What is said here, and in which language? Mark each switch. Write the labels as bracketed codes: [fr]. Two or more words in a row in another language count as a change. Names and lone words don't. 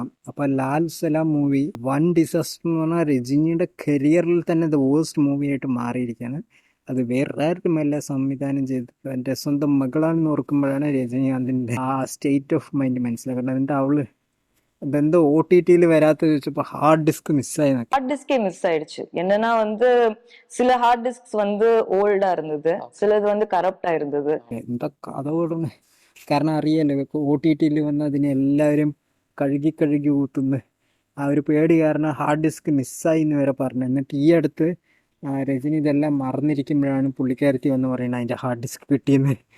[ml] അപ്പൊ ലാൽ സലാം മൂവി [en] one disaster [ml] എന്ന് പറഞ്ഞാൽ രജനിയുടെ കരിയറിൽ തന്നെ [en] the worst movie [ml] ആയിട്ട് മാറിയിരിക്കുകയാണ്. അത് വേറെ ആരുമല്ല സംവിധാനം ചെയ്തത് എൻ്റെ സ്വന്തം മകളാണെന്ന് ഓർക്കുമ്പോഴാണ് രജനീകാന്തിൻ്റെ ആ [en] state of mind [ml] മനസ്സിലാക്കുന്നത്. അതിൻ്റെ അവള് ഇതെന്തോ OTTയിൽ വരാത്ത ചോദിച്ചപ്പോൾ [en] hard disk [ml] മിസ്സായി. [ta] ஹார்ட் டிஸ்கே மிஸ் ஆயிடுச்சு. என்னன்னா சில [en] hard disk [ta] ஓல்டா இருந்தது, சிலது கரப்டா இருந்தது. [ml] എന്താ കഥ ഓടുന്നത്. കാരണം അറിയാലോ ഇപ്പോൾ OTTയിൽ വന്ന് അതിനെ എല്ലാവരും കഴുകി കഴുകി ഊത്തുന്നത്. ആ ഒരു പേടി കാരണം [en] hard disk [ml] മിസ്സായി എന്ന് വരെ പറഞ്ഞു. എന്നിട്ട് ഈ അടുത്ത് രജനി ഇതെല്ലാം മറന്നിരിക്കുമ്പോഴാണ് പുള്ളിക്കാരത്തി വന്ന് പറയുന്നത് അതിൻ്റെ [en] hard disk [ml] കിട്ടിയെന്ന്.